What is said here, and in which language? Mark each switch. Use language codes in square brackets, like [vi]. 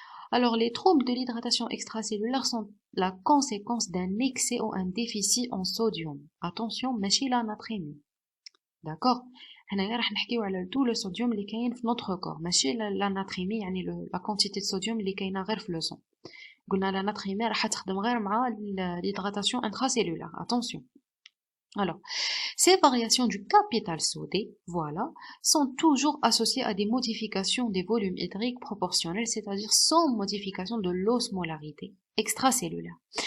[fr] Alors, les troubles de l'hydratation extracellulaire sont la conséquence d'un excès ou un déficit en sodium. Attention, ماشي la natrémie. D'accord? [ar] هنايا راح نحكيو على [fr] tout le sodium [ar] اللي كاين في [fr] notre corps ماشي la natrémie يعني la quantité de sodium [ar] اللي كاينه غير في [fr] le sang. [ar] قلنا la natrémie راح تخدم غير مع [fr] l'hydratation intracellulaire. Attention. Alors, ces variations du capital sodé, voilà, sont toujours associées à des modifications des volumes hydriques proportionnels, c'est-à-dire sans modification de l'osmolarité extracellulaire.